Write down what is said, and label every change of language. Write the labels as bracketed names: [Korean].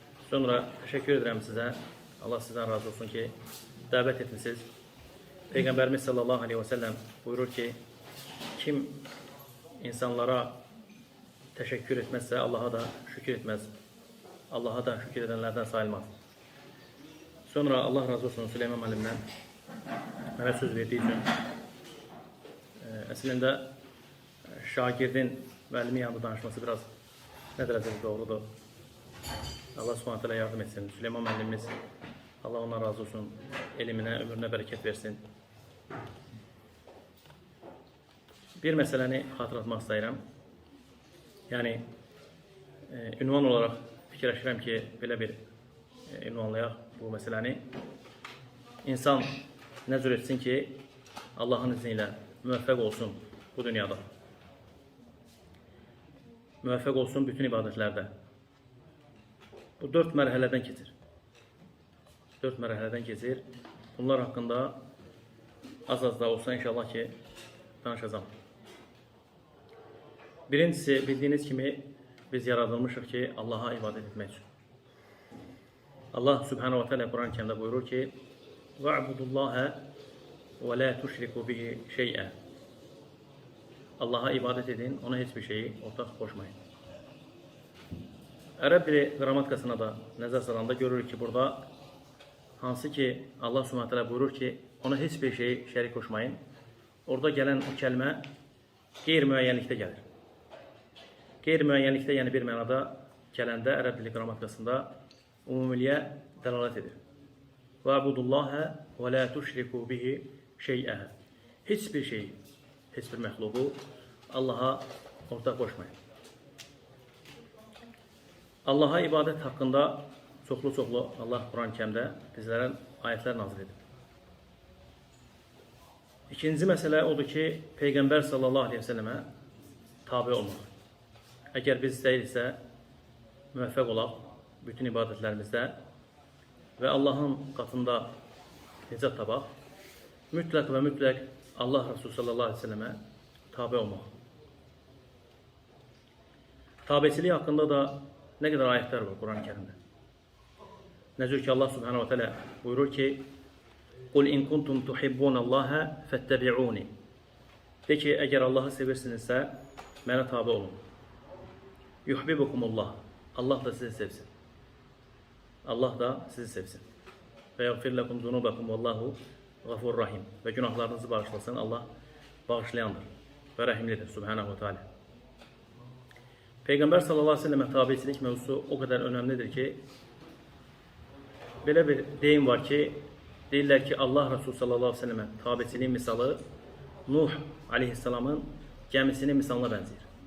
[Turkish] Sonra teşekkür ederim size. Allah sizden razı olsun ki davet etmişsiniz. Peygamberimiz sallallahu aleyhi ve sellem buyurur ki kim insanlara teşekkür etmezse Allah'a da şükür etmez. Allah'a da şükür edenlerden sayılmaz. [Azerbaijani] Sonra Allah razı olsun Süleyman Müəllimdən mənə söz verdiği için əslində şagirdin müəllimin yanında danışması biraz ne derecede doğrudur. Allah Subhanahu teala yardım etsin. Süleyman Müəllimimiz Allah ondan razı olsun. [Turkish] Elimine, ömrüne bereket versin. [Azerbaijani] Bir meseleni hatırlatmak istəyirəm. Yani ünvan olarak fikirləşirəm ki, belə bir ünvanlayaq bu meseləni. İnsan nəzr etsin ki, Allah'ın izniyle müvəffəq olsun bu dünyada. Müvəffəq olsun bütün ibadətlərdə. Bu 4 mərhələdən keçir. 4 mərhələdən keçir. [Turkish] Bunlar hakkında az da olsa inşallah ki danışacağım. [Azerbaijani] Birincisi, bildiğiniz gibi biz yaradılmışıq ki Allah'a ibadet etmək üçün. [Turkish] Allah Subhanahu ve Teala Kur'an-ı Kerim'de buyurur ki [Arabic] وَعْبُدُ اللّٰهَ وَلَا تُشْرِكُوا بِهِ شَيْئًا. [Turkish] Allah'a ibadet edin, ona hiçbir şeyi ortak koşmayın. [Azerbaijani] Ərəb dili qrammatikasına da nəzər salanda görürük ki burada hansı ki Allah Subhanahu Teala buyurur ki ona hiçbir şeyi şərik koşmayın. Orada gelen o kəlmə qeyri-müəyyənlikdə gəlir. Qeyri-müəyyənlikdə yəni bir mənada gələndə ərəb dili qrammatikasında umumiliyə dəlalət edir. [Arabic] وَعْبُدُ وَلَا تُشْرِكُوا بِهِ شَيْئًا. [Turkish] Hiçbir şeyi, hiçbir məxluqu Allah'a ortak koşmayın. [Azerbaijani] Allah'a ibadet hakkında çoxlu Allah Kur'an-ı Kerim'de bizlərə ayetler nazil edib. İkinci mesele odur ki Peygamber sallallahu aleyhi ve selleme tabi olmaq. Eğer biz istəyirsə müvəffəq olaq bütün ibadetlerimizde ve Allah'ın katında nicat tabaq, mütləq ve mütləq Allah Resulü sallallahu aleyhi ve selleme tabi olmaq. [Turkish] Tabesiliği hakkında da ne kadar ayetler var Kur'an-ı Kerim'de. Nezir ki Allah Subhanahu ve Teala buyurur ki [Arabic] قُلْ اِنْ كُنْتُمْ تُحِبُّونَ اللّٰهَ فَاتَّبِعُونِ. [Turkish] De ki eğer Allah'ı seversinizse bana tabi olun. [Arabic] يُحْبِبُكُمُ اللّٰهِ. [Turkish] Allah da sizi sevsin. Allah da sizi sevsin. [Arabic] وَيَغْفِرْ لَكُمْ ذُنُوبَكُمْ وَاللّٰهُ غَفُورٌ rahim. [Turkish] Ve günahlarınızı bağışlasın. Allah bağışlayandır ve rahimlidir Subhanahu ve Teala. Peygamber sallallahu aleyhi ve selleme tabicilik mevzusu o kadar önemlidir ki böyle bir deyim var ki deyirlər ki Allah Resulü sallallahu aleyhi ve selleme tabiciliğin misalı Nuh aleyhisselamın gemisinin misalına benziyor.